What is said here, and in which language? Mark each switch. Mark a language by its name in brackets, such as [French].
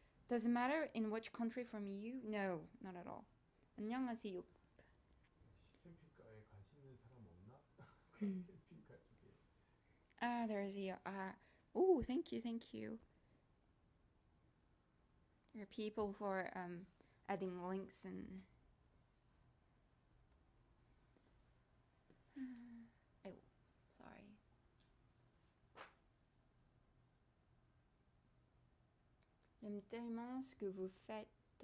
[English] Does it matter in which country from EU? No, not at all. [Korean] 안녕하세요. 캠핑카에 관심 있는 사람 없나? 캠핑카 쪽에. [English] There's a oh, thank you. There are people who are adding links and oh, sorry. [French] J'aime tellement ce que vous faites.